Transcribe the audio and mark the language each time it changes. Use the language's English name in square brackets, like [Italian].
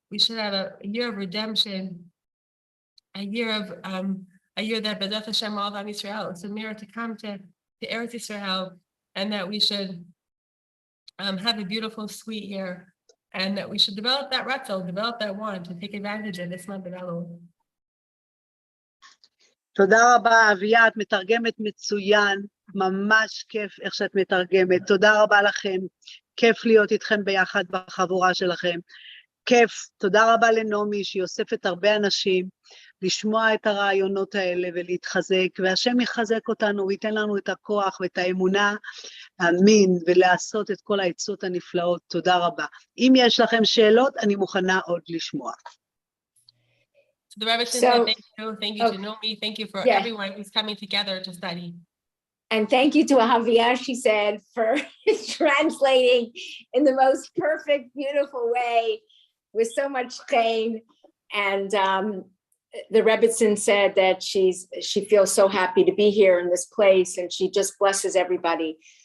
[English] We should have a year of redemption, a year that B'ezrat Hashem all on Israel. It's a mirror to come to Eretz Israel, and that we should have a beautiful, sweet year, and that we should develop that ratzon, develop that want to take advantage of this month of Elul. [Hebrew] תודה רבה, אביה, את מתרגמת מצוין, ממש כיף איך שאת מתרגמת, תודה רבה לכם, כיף להיות איתכם ביחד בחבורה שלכם, כיף, תודה רבה לנעמי שהיא אוספת הרבה אנשים, לשמוע את הרעיונות האלה ולהתחזק, והשם יחזק אותנו וייתן לנו את הכוח ואת האמונה, אמין, ולעשות את כל העצות הנפלאות, תודה רבה. אם יש לכם שאלות, אני מוכנה עוד לשמוע. [English] The Rebbetzin said thank you to Nomi, thank you for everyone who's coming together to study. And thank you to Ahavia, she said, for translating in the most perfect, beautiful way with so much chen. And the Rebbetzin said that she feels so happy to be here in this place, and she just blesses everybody.